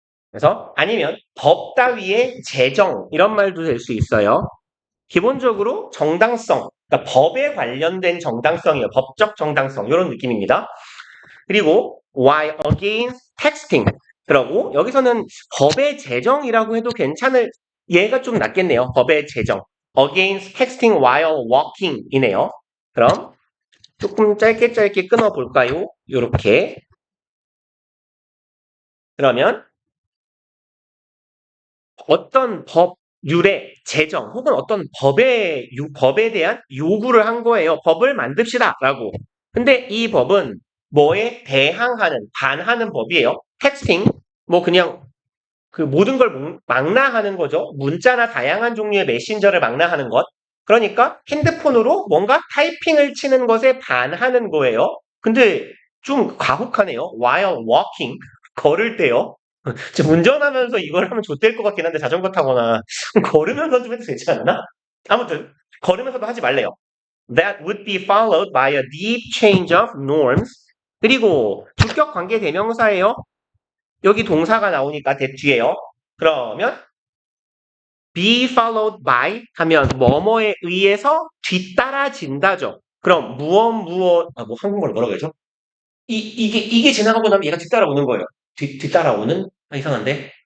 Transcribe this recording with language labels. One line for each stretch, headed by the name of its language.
Korean: 그래서 아니면 법 따위의 제정 이런 말도 될 수 있어요. 기본적으로 정당성, 그러니까 법에 관련된 정당성이에요. 법적 정당성 이런 느낌입니다. 그리고
English: while against texting
Korean: 그러고 여기서는 법의 제정이라고 해도 괜찮을 얘가 좀 낫겠네요. 법의 제정.
English: against texting while walking
Korean: 이네요. 그럼 조금 짧게 끊어볼까요? 요렇게. 그러면 어떤 법률의 제정 혹은 어떤 법에 대한 요구를 한 거예요. 법을 만듭시다라고. 근데 이 법은 뭐에 대항하는 반하는 법이에요. 텍스팅 뭐 그냥 그 모든 걸 망라하는 거죠. 문자나 다양한 종류의 메신저를 망라하는 것. 그러니까 핸드폰으로 뭔가 타이핑을 치는 것에 반하는 거예요. 근데 좀 과혹하네요.
English: while walking
Korean: 걸을 때요. 지금 운전하면서 이걸 하면 좋될 것 같긴 한데 자전거 타거나 걸으면서 좀 해도 되지 않나? 아무튼 걸으면서도 하지 말래요.
English: That would be followed by a deep change of norms.
Korean: 그리고 주격 관계 대명사예요. 여기 동사가 나오니까 that 뒤에요. 그러면
English: be followed by
Korean: 하면 뭐뭐에 의해서 뒤따라진다죠. 그럼 뭐 한국말로 뭐라고 해야죠? 이게 지나가고 나면 얘가 뒤따라오는 거예요. 뒤따라오는? 이상한데?